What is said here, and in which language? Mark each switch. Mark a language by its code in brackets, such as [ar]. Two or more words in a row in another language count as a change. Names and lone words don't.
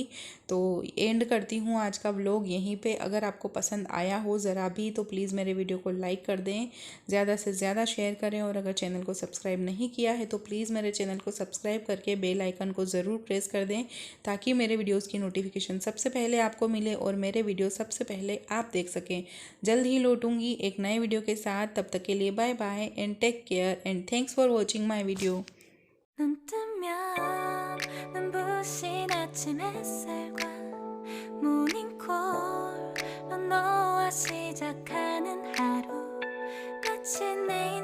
[hi] तो एंड करती हूँ आज का व्लॉग यहीं पे। अगर आपको पसंद आया हो ज़रा भी तो प्लीज़ मेरे वीडियो को लाइक कर दें, ज़्यादा से ज़्यादा शेयर करें, और अगर चैनल को सब्सक्राइब नहीं किया है तो प्लीज़ मेरे चैनल को सब्सक्राइब करके [en] bell icon [hi] को ज़रूर प्रेस कर दें, ताकि मेरे वीडियोज़ की नोटिफिकेशन सबसे पहले आपको मिले और मेरे वीडियो सबसे पहले आप देख सकें। जल्द ही लौटूंगी एक नए वीडियो के साथ, तब तक के लिए [en] bye bye and take care and thanks for watching my video. [ko] 눈 뜨면 눈부신 아침 햇살과 모닝콜로 너와 시작하는 하루, 마치 내